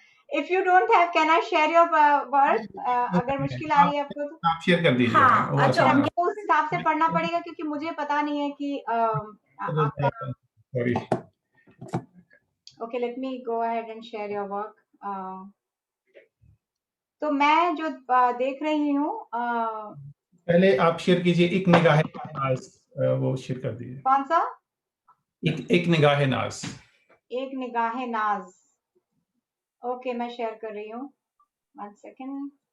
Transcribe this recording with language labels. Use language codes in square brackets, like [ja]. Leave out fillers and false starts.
[en] If you don't have, can I share your work? [hi] अगर मुश्किल आ रही है आपको तो आप शेयर कर दीजिए। हाँ, वो अच्छा, आसान है। मुझे उस हिसाब से पढ़ना पड़ेगा क्योंकि मुझे पता नहीं है कि आपका sorry. [en] Okay, let me go ahead and share your work. [hi] तो मैं जो देख रही हूँ पहले आप शेयर कीजिए एक निगाह नाज, वो शेयर कर दीजिए। कौन सा? एक निगाह नाज। एक निगाहे नाज। ओके, मैं शेयर कर रही हूँ। 1 सेकेंड।